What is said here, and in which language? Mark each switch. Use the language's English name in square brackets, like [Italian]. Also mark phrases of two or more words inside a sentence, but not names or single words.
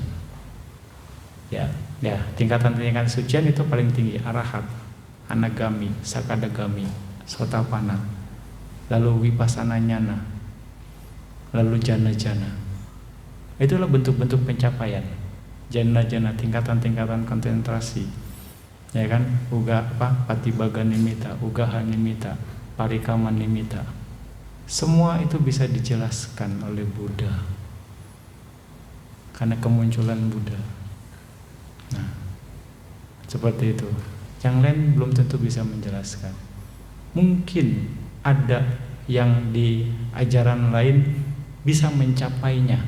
[Indonesian] Ya, tingkatan-tingkatan kesucian itu paling tinggi, arahat, anagami, sakadagami, sotapanna, lalu [Pali] vipassana nyana, [Indonesian] lalu jana-jana. Itulah bentuk-bentuk pencapaian. Jana-jana, tingkatan-tingkatan konsentrasi. Ya kan, [Pali] patibaga nimita, ugaha nimita, parikama nimita. [Indonesian] Semua itu bisa dijelaskan oleh Buddha karena kemunculan Buddha. Nah, seperti itu. Yang lain belum tentu bisa menjelaskan. Mungkin ada yang di ajaran lain bisa mencapainya.